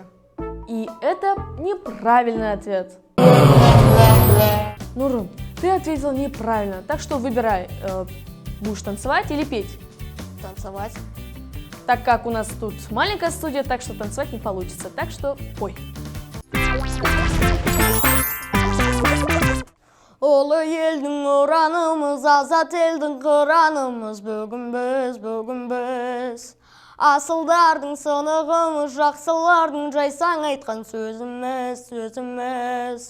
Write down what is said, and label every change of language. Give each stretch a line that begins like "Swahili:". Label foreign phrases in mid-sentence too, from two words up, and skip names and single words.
Russian: И это неправильный ответ. Нурым, ты ответил неправильно, так что выбирай, будешь танцевать или петь. Танцевать. Так как у нас тут маленькая студия, так что танцевать не получится, так что пой.
Kazakh: Ұлы елдің ұранымыз, азат елдің қыранымыз, бүгін біз. Асылдардың сынығымыз, жақсылардың жайсаң айтқан сөзіміз.